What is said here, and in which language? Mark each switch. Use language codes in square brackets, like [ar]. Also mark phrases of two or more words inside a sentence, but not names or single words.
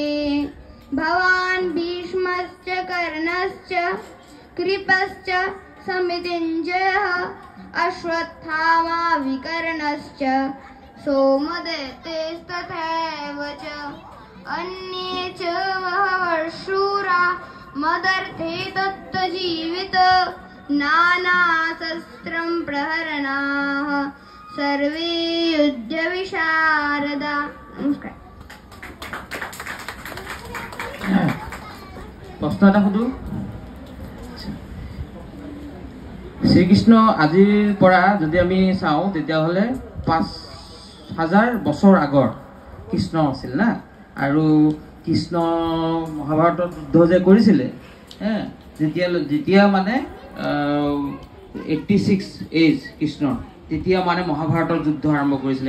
[sa] भवान् भीष्मश्च कर्णश्च कृपश्च समितिञ्जयः अश्वत्थामा विकर्णश्च सोमदत्तेस्तथैव च अन्ये च बहवः शूरा मदर्थे दत्तजीवित नानाशस्त्रं प्रहरणाः सर्वे युद्धविशारदा। [as] नमस्कार। प्रश्न এটা সুধো। শ্রীকৃষ্ণ আজিৰ পৰা যদি আমি চাওঁ তেতিয়াহ'লে 5000 বছৰ আগৰ কৃষ্ণ আছিল না। আৰু কৃষ্ণ মহাভাৰতৰ যুদ্ধ যে কৰিছিলে যেতিয়া মানে 86 এজ কৃষ্ণ তেতিয়া মানে মহাভাৰতৰ যুদ্ধ আৰম্ভ কৰিছিলে।